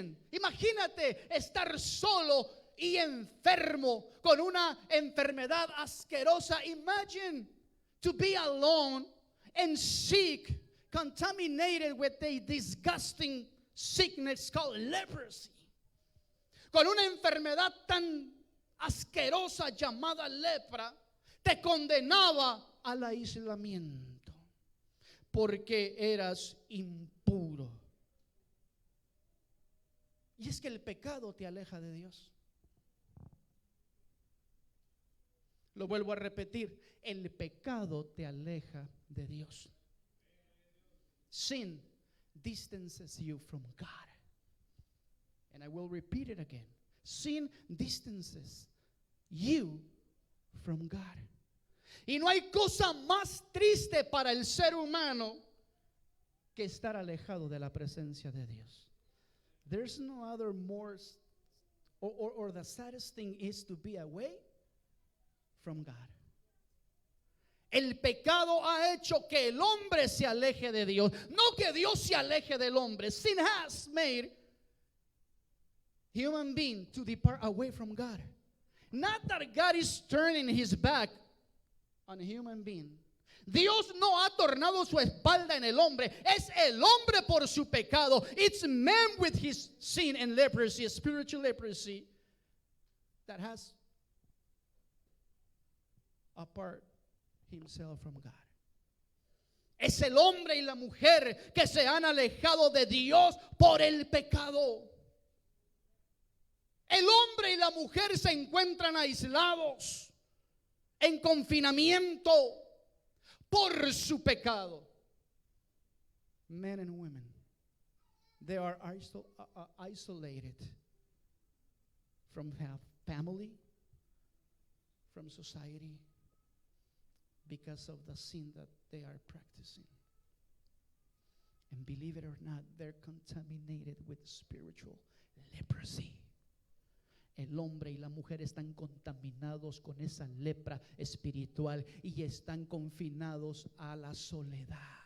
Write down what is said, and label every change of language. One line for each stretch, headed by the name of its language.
Spanish: Imagínate estar solo y enfermo con una enfermedad asquerosa.
English: Imagine to be alone and sick, contaminated with a disgusting sickness called leprosy.
Spanish: con una enfermedad tan asquerosa llamada lepra, te condenaba al aislamiento porque eras impuro. Y es que el pecado te aleja de Dios. Lo vuelvo a repetir, el pecado te aleja de Dios.
English: Sin distances you from God. And I will repeat it again. Sin distances you from God.
Spanish: Y no hay cosa más triste para el ser humano que estar alejado de la presencia de Dios.
English: There's no other more, or the saddest thing is to be away from God.
Spanish: El pecado ha hecho que el hombre se aleje de Dios, no que Dios se aleje del hombre.
English: Sin has made human being to depart away from God. Not that God is turning his back on a human being.
Spanish: Dios no ha tornado su espalda en el hombre. Es el hombre por su pecado.
English: It's man with his sin and leprosy, spiritual leprosy, that has apart himself from God.
Spanish: Es el hombre y la mujer que se han alejado de Dios por el pecado. El hombre y la mujer se encuentran aislados, en confinamiento por su pecado.
English: Men and women, they are isolated from family, from society, because of the sin that they are practicing. And believe it or not, they're contaminated with spiritual leprosy.
Spanish: El hombre y la mujer están contaminados con esa lepra espiritual y están confinados a la soledad.